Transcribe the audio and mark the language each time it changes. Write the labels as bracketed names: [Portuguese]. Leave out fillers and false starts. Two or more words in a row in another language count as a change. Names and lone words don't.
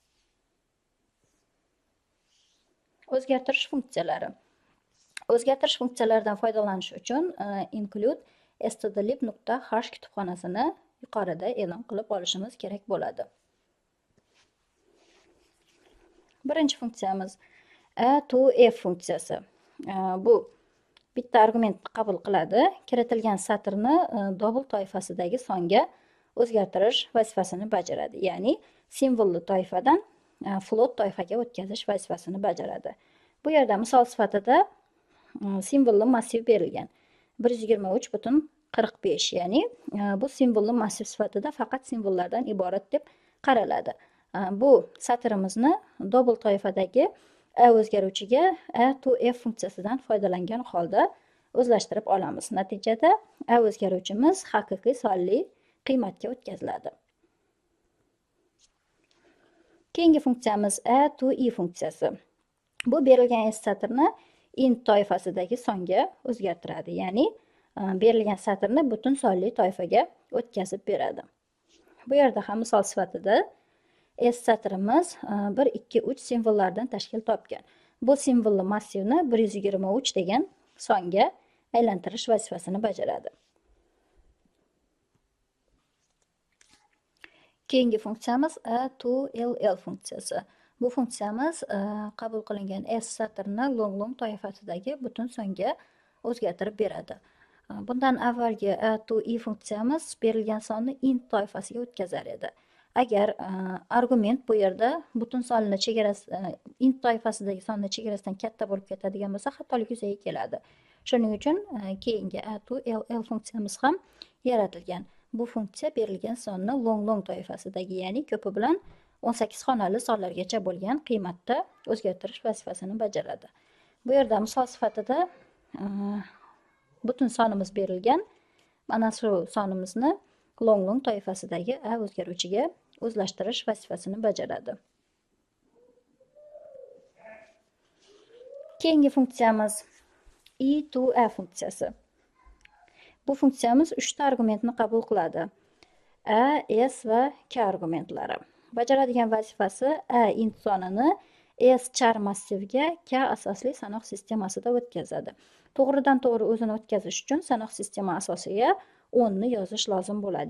[Uzbek] O'zgartirish funksiyalari. O'zgartirish funksiyalaridan foydalanish uchun [English] include stdlib.h [Uzbek] kutubxonasini yuqorida e'lon qilib olishimiz kerak bo'ladi. Birinchi funksiyamiz a to f funksiyasi. Bu bitta argumentni qabul qiladi. Kiritilgan satrni double toifasidagi songa o'zgartirish vazifasini bajaradi. Ya'ni simvolli toifadan float toifaga o'tkazish vazifasini bajaradi. Bu yerda misol sifatida simvolli massiv berilgan. 123,45, ya'ni bu simvolli massiv sifatida faqat simvollardan iborat deb qaraladi. Bu satrimizni double toifadagi a o'zgaruvchiga a to f funksiyasidan foydalangan holda o'zlashtirib olamiz. Natijada a o'zgaruvchimiz haqiqiy sonli qiymatga o'tkaziladi. Keyingi funksiyamiz a to i funksiyasi. Bu berilgan s satrni int toifasidagi songa o'zgartiradi. Ya'ni berilgan satrni butun sonli toifaga o'tkazib beradi. Bu yerda ham misol sifatida s satrimiz 1, 2, 3 simvollardan tashkil topgan. Bu simvolli massivni 123 degan songa aylantirish vazifasini bajaradi. Keyingi funksiyamiz a to ll funksiyasi. Bu funksiyamiz qabul qilingan s satrini long toifasidagi butun songa o'zgartirib beradi. Bundan avvalgi a to i funksiyamiz berilgan sonni int toifasiga o'tkazar edi. Agar argument bu yerda butun sonni chegarasi int toifasidagi sonni chegarasidan katta bo'lib ketadigan bo'lsa, xatolik yuzaga keladi. Shuning uchun keyingi a to ll funksiyamiz ham yaratilgan. Bu funksiya berilgan sonni long toifasidagi, ya'ni ko'pi bilan 18 xonali sonlargacha bo'lgan qiymatda o'zgartirish vazifasini bajaradi. Bu yerda misol sifatida butun sonimiz berilgan. Mana shu sonimizni long toifasidagi a o'zgaruvchiga o'zlashtirish vazifasini bajaradi. Keyingi funksiyamiz i to a funksiyasi. Bu funksiyamiz 3 ta argumentni qabul qiladi. A, s va k argumentlari. Bajaradigan vazifasi a int sonini s char massivga k asosli sanoq sistemasida o'tkazadi. To'g'ridan to'g'ri o'zini o'tkazish uchun sanoq sistema asosiga 10 ni yozish lozim bo'ladi.